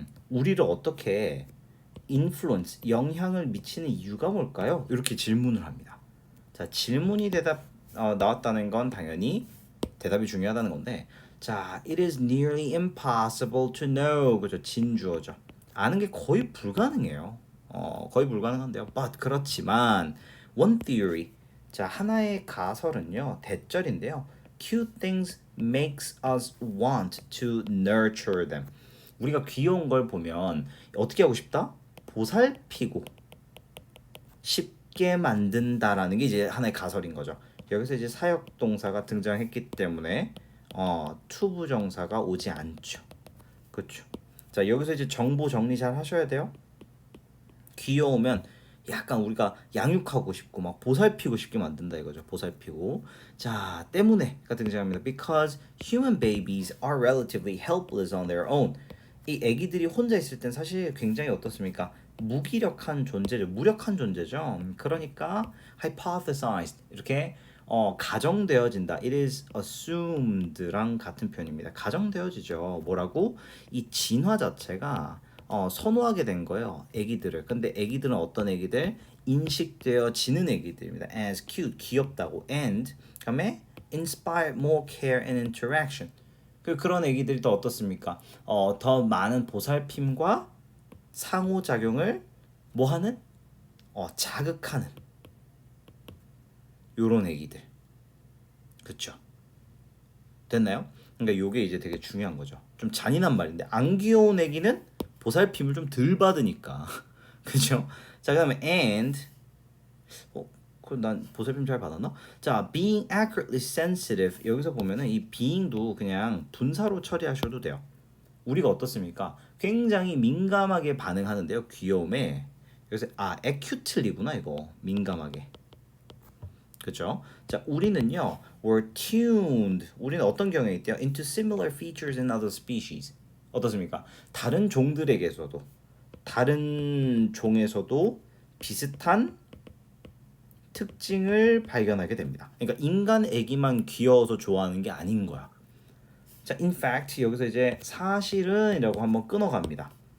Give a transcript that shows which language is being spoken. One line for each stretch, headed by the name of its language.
Korean: 우리를 어떻게 influence 영향을 미치는 이유가 뭘까요? 이렇게 질문을 합니다. 자, 질문이 나왔다는 건 당연히 대답이 중요하다는 건데, 자,
English: it is nearly impossible to know.
Korean: 그죠? 진주어죠. 아는 게 거의 불가능해요. 거의 불가능한데요.
English: But
Korean: 그렇지만
English: one theory.
Korean: 자, 하나의 가설은요. 대절인데요.
English: Cute things makes us want to nurture them.
Korean: 우리가 귀여운 걸 보면 어떻게 하고 싶다? 보살피고 쉽게 만든다라는 게 이제 하나의 가설인 거죠. 여기서 이제 사역 동사가 등장했기 때문에 투부정사가 오지 않죠. 그렇죠. 자, 여기서 이제 정보 정리 잘 하셔야 돼요. 귀여우면 약간 우리가 양육하고 싶고 막 보살피고 싶게 만든다 이거죠. 보살피고. 자, 때문에가 등장합니다.
English: Because human babies are relatively helpless on their own.
Korean: 이 아기들이 혼자 있을 땐 사실 굉장히 어떻습니까? 무기력한 존재죠. 무력한 존재죠. 그러니까 hypothesized 이렇게 가정되어진다.
English: It is assumed
Korean: 랑 같은 표현입니다. 가정되어지죠. 뭐라고? 이 진화 자체가 선호하게 된 거예요. 애기들을. 근데 애기들은 어떤 애기들? 인식되어지는 애기들입니다.
English: As cute,
Korean: 귀엽다고.
English: And
Korean: 그다음에
English: inspire more care and interaction.
Korean: 그런 애기들이 더 어떻습니까? 더 많은 보살핌과 상호작용을 뭐하는? 자극하는 요런 애기들. 그쵸? 됐나요? 그러니까 요게 이제 되게 중요한 거죠. 좀 잔인한 말인데 안 귀여운 애기는 보살핌을 좀 덜 받으니까. 그죠? 자, 그다음에 and 그럼 난 보살핌 잘 받았나? 자,
English: being accurately sensitive
Korean: 여기서 보면은 이 being도 그냥 분사로 처리하셔도 돼요. 우리가 어떻습니까? 굉장히 민감하게 반응하는데요. 귀여움에. 그래서 acutely구나 이거. 민감하게. 그죠? 자, 우리는요.
English: We're tuned.
Korean: 우리는 어떤 경향이 있대요?
English: Into similar features in other species.
Korean: 어떻습니까? 다른 종들에게서도 다른 종에서도 비슷한 특징을 발견하게 됩니다. 그러니까 인간 애기만 귀여워서 좋아하는 게 아닌 거야. 자,
English: in fact
Korean: 여기서 이제 사실은이라고 한번 끊어갑니다.